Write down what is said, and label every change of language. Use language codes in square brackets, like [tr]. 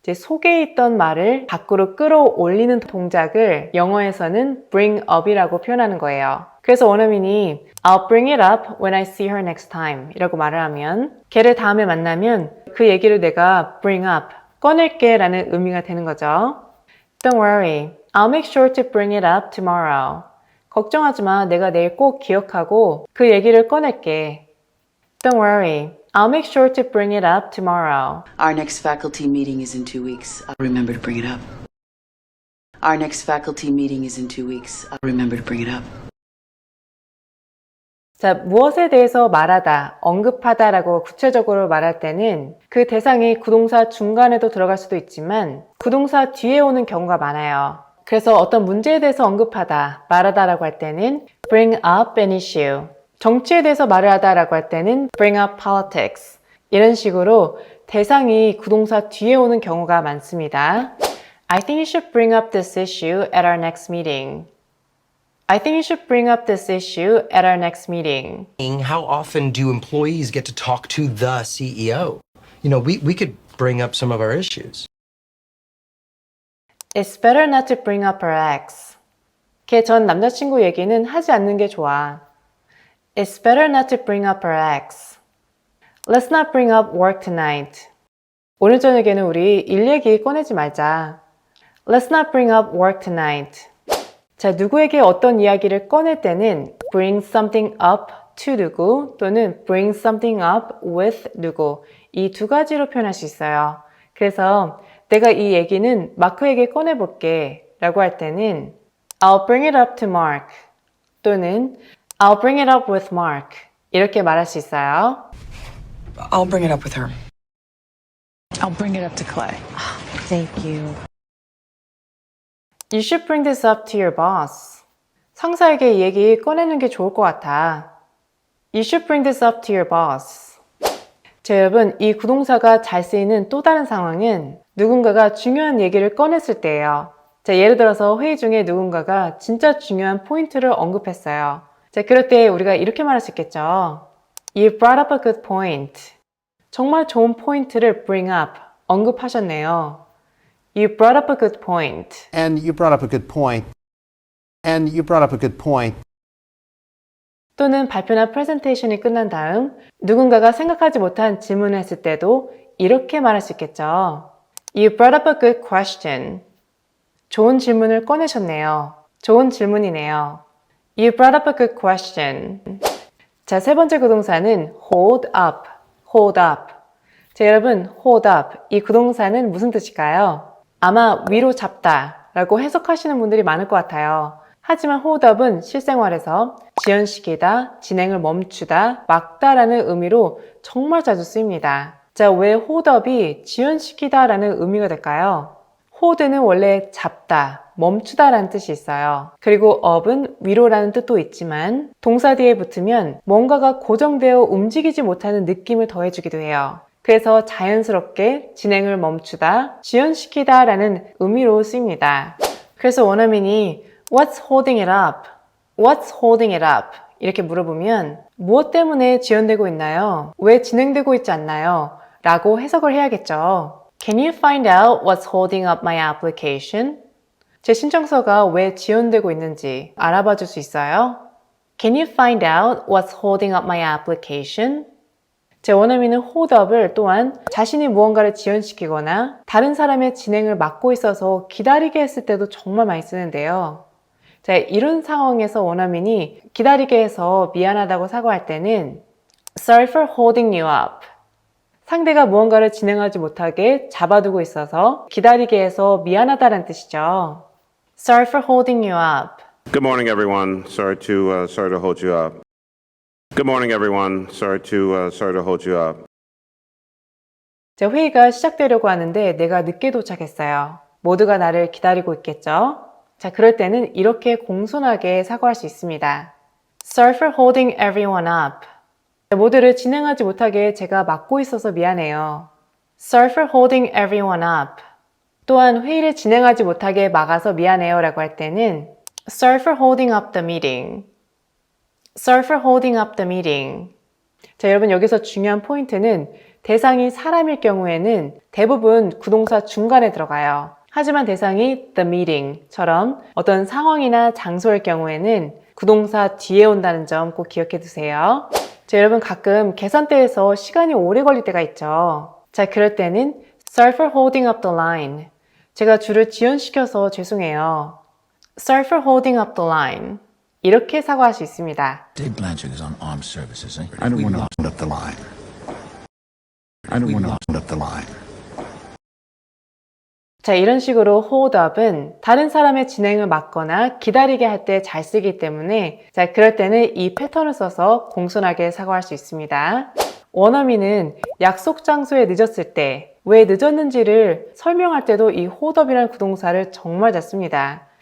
[ko] 이제 속에 있던 말을 밖으로 끌어올리는 동작을 영어에서는 bring up이라고 표현하는 거예요. 그래서 원어민이 [en] I'll bring it up when I see her next time [ko] 이라고 말을 하면 걔를 다음에 만나면 그 얘기를 내가 bring up, 꺼낼게 라는 의미가 되는 거죠. [en] Don't worry. I'll make sure to bring it up tomorrow. [ko] 걱정하지 마. 내가 내일 꼭 기억하고 그 얘기를 꺼낼게. [en] Don't worry. I'll make sure to bring it up tomorrow. Our next faculty meeting is in 2 weeks. I'll remember to bring it up. Our next faculty meeting is in 2 weeks. I'll remember to bring it up. [ko] 자, 무엇에 대해서 말하다, 언급하다라고 구체적으로 말할 때는 그 대상이 구동사 중간에도 들어갈 수도 있지만 구동사 뒤에 오는 경우가 많아요. 그래서 어떤 문제에 대해서 언급하다, 말하다라고 할 때는 [en] bring up an issue. [ko] 정치에 대해서 말을 하다라고 할 때는 [en] bring up politics. [ko] 이런 식으로 대상이 구동사 뒤에 오는 경우가 많습니다. [en] I think you should bring up this issue at our next meeting. I think you should bring up this issue at our next meeting. How often do employees get to talk to the CEO? You know, we could bring up some of our issues. It's better not to bring up her ex. [ko] 걔 전 남자친구 얘기는 하지 않는 게 좋아. [en] It's better not to bring up her ex. Let's not bring up work tonight. [ko] 오늘 저녁에는 우리 일 얘기 꺼내지 말자. [en] Let's not bring up work tonight. [ko] 자, 누구에게 어떤 이야기를 꺼낼 때는 [en] bring something up to [ko] 누구 또는 [en] bring something up with [ko] 누구 이 두 가지로 표현할 수 있어요. 그래서 내가 이 얘기는 마크에게 꺼내볼게 라고 할 때는 [en] I'll bring it up to Mark [ko] 또는 [en] I'll bring it up with Mark [ko] 이렇게 말할 수 있어요. [en] I'll bring it up with her. I'll bring it up to Clay. Thank you. You should bring this up to your boss. [ko] 상사에게 이 얘기 꺼내는 게 좋을 것 같아. [en] You should bring this up to your boss. [ko] 자, 여러분, 이 구동사가 잘 쓰이는 또 다른 상황은 누군가가 중요한 얘기를 꺼냈을 때예요. 자, 예를 들어서 회의 중에 누군가가 진짜 중요한 포인트를 언급했어요. 자, 그럴 때 우리가 이렇게 말할 수 있겠죠. [en] You brought up a good point. [ko] 정말 좋은 포인트를 bring up, 언급하셨네요. [en] You brought up a good point. And you brought up a good point. And you brought up a good point. [ko] 또는 발표나 프레젠테이션이 끝난 다음 누군가가 생각하지 못한 질문을 했을 때도 이렇게 말할 수 있겠죠. [en] You brought up a good question. [ko] 좋은 질문을 꺼내셨네요. 좋은 질문이네요. [en] You brought up a good question. [ko] 자, 세 번째 구동사는 hold up. hold up. 자, 여러분, hold up. 이 구동사는 무슨 뜻일까요? 아마 위로 잡다 라고 해석하시는 분들이 많을 것 같아요. 하지만 hold up은 실생활에서 지연시키다, 진행을 멈추다, 막다라는 의미로 정말 자주 쓰입니다. 자, 왜 hold up이 지연시키다 라는 의미가 될까요? hold는 원래 잡다, 멈추다 라는 뜻이 있어요. 그리고 up은 위로라는 뜻도 있지만 동사 뒤에 붙으면 뭔가가 고정되어 움직이지 못하는 느낌을 더해주기도 해요. 그래서 자연스럽게 진행을 멈추다, 지연시키다 라는 의미로 쓰입니다. 그래서 원어민이 [en] What's holding it up? What's holding it up? [ko] 이렇게 물어보면 무엇 때문에 지연되고 있나요? 왜 진행되고 있지 않나요? 라고 해석을 해야겠죠. [en] Can you find out what's holding up my application? [ko] 제 신청서가 왜 지연되고 있는지 알아봐 줄 수 있어요? [en] Can you find out what's holding up my application? [ko] 제 원어민은 hold up을 또한 자신이 무언가를 지연시키거나 다른 사람의 진행을 막고 있어서 기다리게 했을 때도 정말 많이 쓰는데요. 자, 이런 상황에서 원어민이 기다리게 해서 미안하다고 사과할 때는 [en] Sorry for holding you up. [ko] 상대가 무언가를 진행하지 못하게 잡아두고 있어서 기다리게 해서 미안하다는 뜻이죠. [en] Sorry for holding you up. Good morning, everyone. Sorry to hold you up. Good morning, everyone. Sorry to hold you up. [ko] 제 회의가 시작되려고 하는데 내가 늦게 도착했어요. 모두가 나를 기다리고 있겠죠? 자, 그럴 때는 이렇게 공손하게 사과할 수 있습니다. [en] Sorry for holding everyone up. [ko] 모두를 진행하지 못하게 제가 막고 있어서 미안해요. [en] Sorry for holding everyone up. [ko] 또한 회의를 진행하지 못하게 막아서 미안해요 라고 할 때는 [en] Sorry for holding up the meeting. Sorry for holding up the meeting. [ko] 자, 여러분 여기서 중요한 포인트는 대상이 사람일 경우에는 대부분 구동사 중간에 들어가요. 하지만 대상이 the meeting처럼 어떤 상황이나 장소일 경우에는 구동사 뒤에 온다는 점 꼭 기억해 두세요. 자, 여러분 가끔 계산대에서 시간이 오래 걸릴 때가 있죠. 자, 그럴 때는 [en] Sorry for holding up the line. [ko] 제가 줄을 지연시켜서 죄송해요. [en] Sorry for holding up the line. [ko] 이렇게 사과할 수 있습니다. [en] Dave Blanchard is on armed services. I don't want to hold up the line. I don't want to hold up the line. [ko] 자, 이런 식으로 hold up은 다른 사람의 진행을 막거나 기다리게 할 때 잘 쓰기 때문에 자, 그럴 때는 이 패턴을 써서 공손하게 사과할 수 있습니다. 원어민은 약속 장소에 늦었을 때 왜 늦었는지를 설명할 때도 이 hold up이라는 구동사를 정말 잘 씁니다.